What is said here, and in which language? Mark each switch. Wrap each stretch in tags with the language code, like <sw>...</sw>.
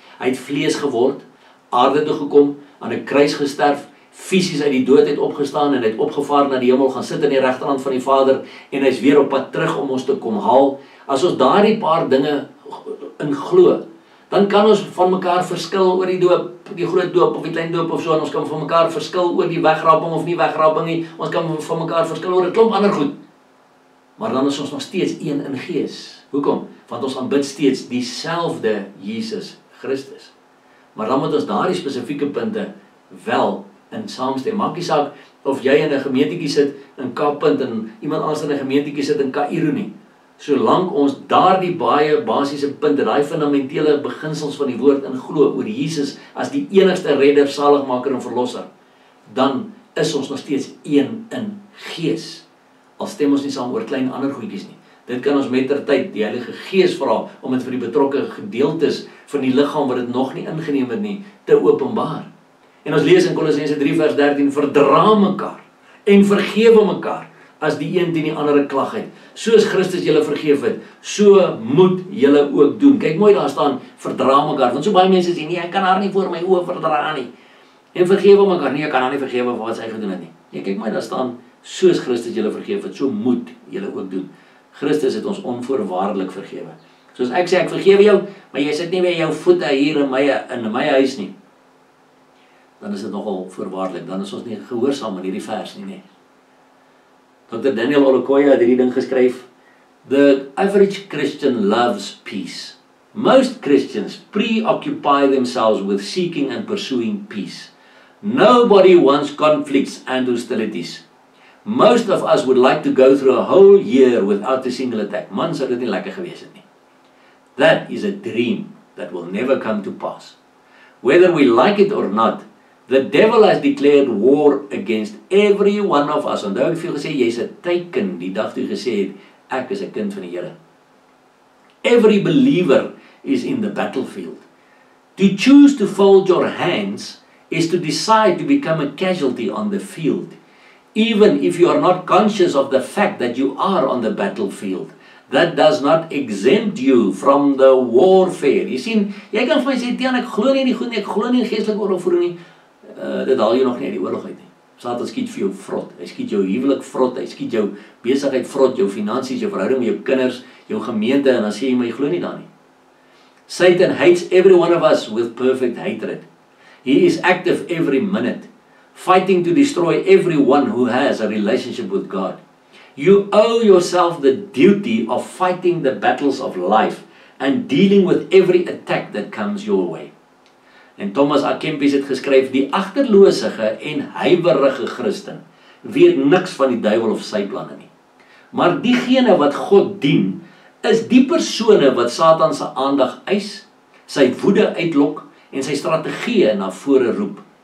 <af>Hy het vlees geword, aarde toe gekom, aan 'n kruis gesterf, fisies uit die dood het opgestaan en hy het opgevaar na die hemel, gaan sit aan die regterhand van die Vader en hy is weer op pad terug om ons te kom haal. As ons daardie paar dinge in glo, dan kan ons van mekaar verskil oor die doop, die groot doop of die klein doop of so, en ons kan van mekaar verskil oor die wegraping of nie wegraping nie, ons kan van mekaar verskil oor 'n klomp ander goed. Maar dan is ons nog steeds een in gees. Hoekom? Want ons aanbid steeds dieselfde Jesus Christus. Maar dan moet ons daardie spesifieke punte wel in saamstem. Maak nie saak of jy in 'n gemeentetjie sit in Kaappunt en iemand anders in 'n gemeentetjie sit in Kaïro nie. Solank ons daardie baie basiese punte, daai fundamentele beginsels van die woord in glo oor Jesus as die enigste redder, saligmaker en verlosser, dan is ons nog steeds een in gees. Al stem ons nie saam oor klein ander goedjies nie. Dit kan ons mettertyd die Heilige Gees vra om dit vir die betrokke gedeeltes van die liggaam wat dit nog nie ingeneem het nie, te openbaar. En ons lees in Kolossense 3 vers 13, verdra mekaar en vergewe mekaar as die een teen die ander 'n klag het. Soos Christus julle vergeef het, so moet julle ook doen. Kyk mooi, daar staan verdra mekaar, want so baie mense sê nee, ek kan haar nie voor my oë verdra nie. En vergewe mekaar, nee, ek kan haar nie vergewe vir wat sy gedoen het nie. Nee, kyk mooi, daar staan soos Christus julle vergeef het, so moet julle ook doen. Christus het ons onvoorwaardelik vergewe. Soos ek sê, ek vergewe jou, maar jy sit nie weer jou voete hier in my huis nie. Dan is dit nogal voorwaardelik, dan is ons nie gehoorsaam in hierdie vers nie. Dr.</af> <en>Daniel Olokoya</en> <af>het hierdie ding geskryf,</af> <en>the average Christian loves peace. Most Christians preoccupy themselves with seeking and pursuing peace. Nobody wants conflicts and hostilities. Most of us would like to go through a whole year without a single attack.</en> <af>Man, sou dit nie lekker gewees het nie.</af> <en>That is a dream that will never come to pass. Whether we like it or not, the devil has declared war against every one of us.</en> <af>Onthou ek het vir jou gesê, jy's 'n teken die dag toe jy gesê het, ek is 'n kind van die Here.</af> <en>Every believer is in the battlefield. To choose to fold your hands is to decide to become a casualty on the field. Even if you are not conscious of the fact that you are on the battlefield, that does not exempt you from the warfare.</en> <af>Jy sien, jy kan vir my sê, Tiaan, ek glo nie in die goed nie, ek glo nie in geestelike oorlogvoering nie. Dit haal jou nog nie uit die oorlog uit nie. Satan skiet vir jou vrot, hy skiet jou huwelik vrot, hy skiet jou besigheid vrot, jou finansies, jou verhouding met jou kinders, jou gemeente, en dan sê jy, maar jy glo nie daar nie.</af> <en>Satan hates every one of us with perfect hatred. He is active every minute, fighting to destroy everyone who has a relationship with God. You owe yourself the duty of fighting the battles of life and dealing with every attack that comes your way.</en> <af>En Thomas A. Kempis het geskryf, die agterloosige en huiwerige Christen weet niks van die duiwel of sy planne nie. Maar diegene wat God dien, is die persone wat Satan se aandag eis, sy woede uitlok en sy strategieë na vore roep.</af>